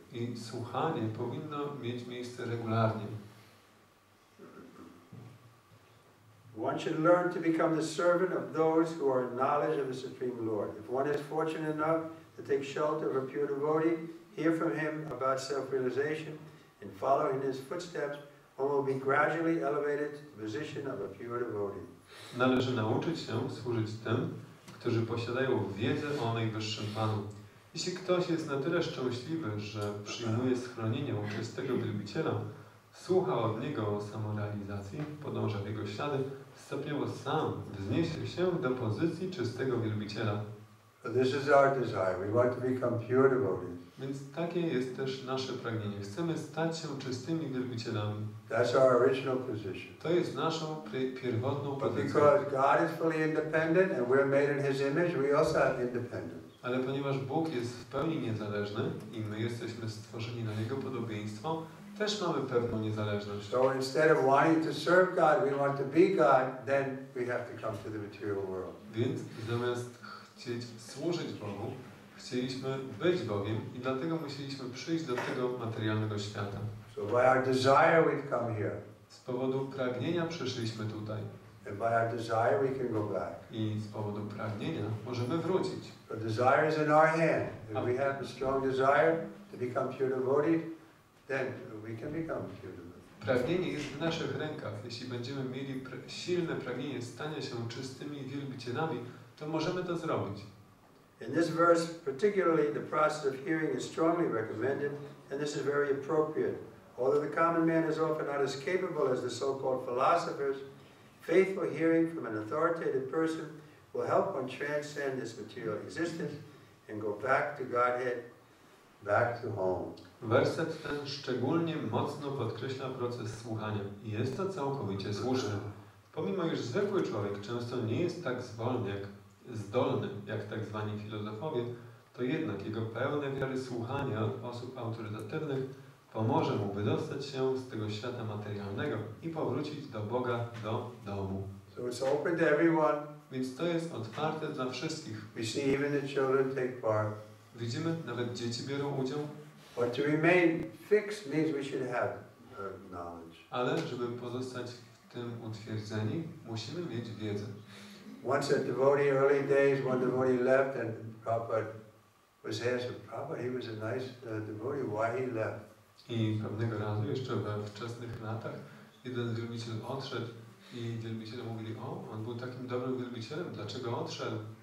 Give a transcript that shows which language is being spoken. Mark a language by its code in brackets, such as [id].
[pl] I słuchanie powinno mieć miejsce regularnie. [en] One should learn to become the servant of those who are in knowledge of the Supreme Lord. If one is fortunate enough to take shelter of a pure devotee, hear from him about self-realization, and follow in his footsteps, one will be gradually elevated to the position of a pure devotee. [pl] Należy nauczyć się służyć tym, którzy posiadają wiedzę o Najwyższym Panu. Jeśli ktoś jest na tyle szczęśliwy, że przyjmuje schronienie u czystego wielbiciela, słucha od niego o samorealizacji, podąża w jego ślady, stopniowo sam wzniesie się do pozycji czystego wielbiciela. [en] So this is our desire. We want to become pure devotees. [pl] Więc takie jest też nasze pragnienie. Chcemy stać się czystymi wielbicielami. [en] That's our original position. [pl] To jest naszą pierwotną [en] But [pl] pozycją. [en] because God is fully independent and we're made in His image, we also have independence. [pl] Ale ponieważ Bóg jest w pełni niezależny i my jesteśmy stworzeni na Jego podobieństwo, też mamy pewną niezależność. [en] So instead of wanting to serve God, we want to be God, then we have to come to the material world. [pl] Więc zamiast chcieć służyć Bogu, chcieliśmy być Bogiem i dlatego musieliśmy przyjść do tego materialnego świata. [en] So by our desire we've come here. [pl] Z powodu pragnienia przyszliśmy tutaj. [en] And by our desire we can go back. [pl] I z powodu pragnienia możemy wrócić. [en] The desire is in our hand. If we have a strong desire to become pure devotee, then we can become pure devotee. [pl] Pragnienie jest w naszych rękach. Jeśli będziemy mieli silne pragnienie stania się czystymi wielbicielami, to możemy to zrobić. [en] In this verse, particularly, the process of hearing is strongly recommended, and this is very appropriate. Although the common man is often not as capable as the so-called philosophers, faithful hearing from an authoritative person will help one transcend this material existence and go back to Godhead, back to home. [pl] Werset ten szczególnie mocno podkreśla proces słuchania i jest to całkowicie słuszne. Pomimo iż zwykły człowiek często nie jest tak zdolny jak tak zwani filozofowie, to jednak jego pełne wiary słuchanie od osób autorytatywnych pomoże mu wydostać się z tego świata materialnego i powrócić do Boga, do domu. [en] So it's open to everyone. [pl] Więc to jest otwarte dla wszystkich. [en] We see even the children take part. [pl] Widzimy, nawet dzieci biorą udział. [en] But to remain fixed means we should have knowledge. [pl] Ale żeby pozostać w tym utwierdzeni, musimy mieć wiedzę. [en] Once a devotee, early days, one devotee left and Prabhupada was asked, Prabhupada, he was a nice devotee, why he left? [pl] I pewnego razu, jeszcze we wczesnych latach, jeden wielbiciel odszedł i wielbiciele mówili, o, on był takim dobrym wielbicielem, dlaczego odszedł?